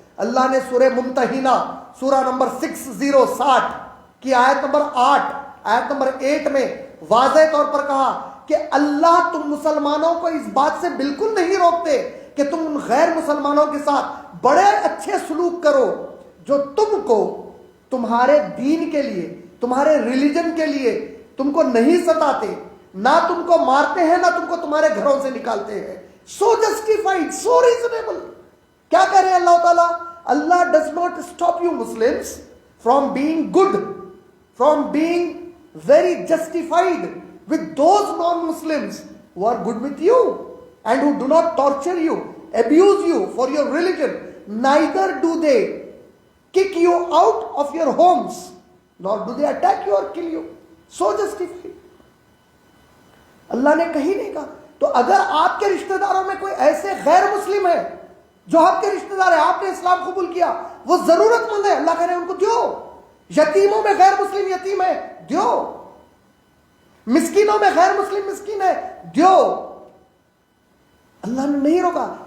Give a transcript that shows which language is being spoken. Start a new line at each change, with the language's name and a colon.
Urdu: اللہ نے سورہ ممتحنہ سورہ نمبر 660 کی آیت نمبر 8 آیت نمبر 8 میں واضح طور پر کہا کہ اللہ تم مسلمانوں کو اس بات سے بالکل نہیں روکتے کہ تم ان غیر مسلمانوں کے ساتھ بڑے اچھے سلوک کرو جو تم کو تمہارے دین کے لیے، تمہارے ریلیجن کے لیے تم کو نہیں ستاتے، نہ تم کو مارتے ہیں، نہ تم کو تمہارے گھروں سے نکالتے ہیں.
English: So justified, so reasonable.
Urdu: کیا کہہ رہے ہیں اللہ تعالیٰ؟
English: Allah does not stop you Muslims from being good, from being very justified with those non-Muslims who are good with you and who do not torture you, abuse you for your religion. Neither do they kick you out of your homes, nor do they attack you or kill you. So justified.
Urdu: اللہ نے کہیں نہیں کہا. تو اگر آپ کے رشتہ داروں میں کوئی ایسے غیر مسلم ہے جو آپ کے رشتہ دار ہے، آپ نے اسلام قبول کیا، وہ ضرورت مند ہے، اللہ کہہ رہے ہیں ان کو دیو. یتیموں میں غیر مسلم یتیم ہے، دیو. مسکینوں میں غیر مسلم مسکین ہے، دیو. اللہ نے نہیں روکا.